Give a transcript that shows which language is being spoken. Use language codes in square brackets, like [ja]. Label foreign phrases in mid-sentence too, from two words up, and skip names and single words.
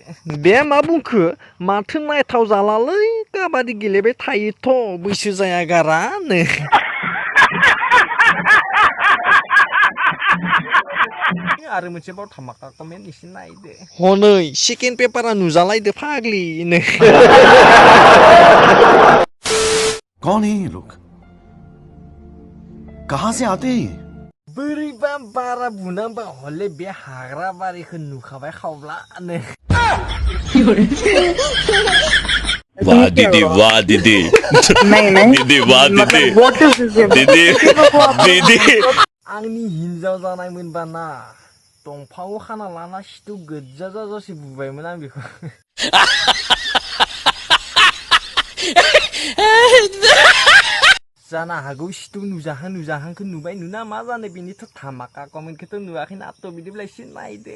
[brx] बे मा बुंखो माथो नायथाव जालालै काबादि गेलेबाय थायोथ' बैसो जाया गारा नो। आरो मोनसेबाव धामाका कमेन्ट एसे नायदो। हनै सेकेन्ड पेपारा नुजालायदो फाग्लि नो। [hi] कौन है ये लोग कहां से आते हैं? [brx] बोरैबा बारा बुनांबा हले बे हाग्रा बारिखौ नुखाबाय खावब्ला नो। [hi] वाह दीदी वाह दीदी। दीदी वाह दीदी। दीदी [brx] आंनि हिनजाव जानायमोनबा ना दंफाङाव खाना लाना सिथु गोजा जाजासे बुबायमोन आं बेखौ। जानो हागौ सिथु नुजाहांखौ नुबाय नुना मा जानो बेनिथ' धामाका कमेन्टखौथ' नुवाखैना थ' बिदिब्ला एसे नायदो।